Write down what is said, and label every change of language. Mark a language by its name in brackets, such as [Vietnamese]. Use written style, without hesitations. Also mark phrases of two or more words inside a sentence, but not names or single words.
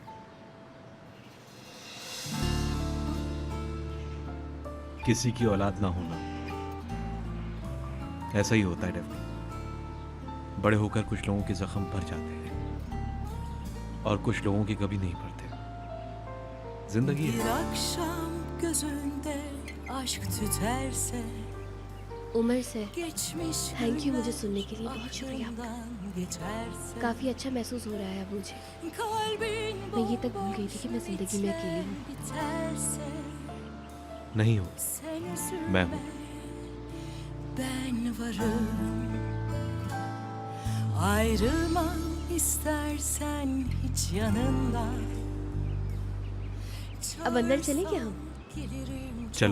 [Hindi] किसी की औलाद ना होना ऐसा ही होता है डेफनी। बड़े होकर कुछ लोगों के जख्म भर जाते हैं और कुछ लोगों के कभी नहीं भरते। जिंदगी [Turkish] Bir [Hindi] है। [Turkish] akşam gözünde aşk tüterse [Hindi] उमर से [Turkish] geçmiş [English] thank you, [Hindi] मुझे सुनने के लिए बहुत शुक्रिया आपका। [Turkish] aklından geçerse [Hindi] काफी अच्छा महसूस हो रहा है अब मुझे। [Turkish] kalbin [Hindi] मैं ये तक भूल गई थी कि मैं जिंदगी में अकेली हूँ। [Turkish] biterse [Hindi] नहीं हो, [Turkish] sen [Hindi] मैं [Turkish] üzülme [Hindi] हूं। [Turkish] ben varım ayrılma istersen hiç yanından [Hindi] अब अंदर चले क्या हम? [Turkish] Gelirim [Hindi] चलो।